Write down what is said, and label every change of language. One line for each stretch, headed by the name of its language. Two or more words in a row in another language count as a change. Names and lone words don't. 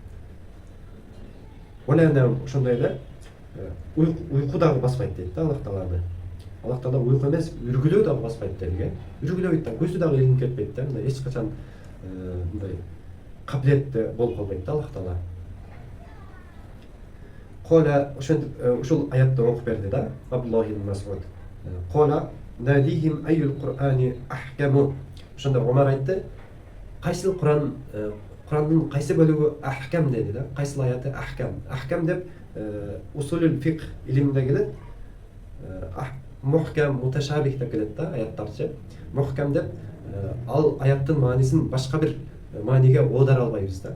Kyrgyz: Ошондой эле уйку дагы баспайт дейт да Аллах Тааланы. Аллах Таала уйку эмес, үргүлөө дагы баспайт дейт. Үргүлөбөйт да, көзү дагы илинип кетпейт да, мындай эч качан мындай кабилетте болуп калбайт да Аллах Таала. Кола ушул аятты окуп берди да Абдуллах ибн Мас'уд.
Arabic: قال ناديهم أي القرآن أحكم.
Kyrgyz: Ошондо Омар айтты, кайсыл Кур'андын кайсы бөлүгү ахкам деди да, кайсыл аяты ахкам. Ахкам деп
Arabic: أصول الفقه
Kyrgyz: илиминде келет. Мухкам, муташабих деп келет да аяттарчы. Мухкам деп ал аяттын маанисин башка бир мааниге оодара албайбыз да.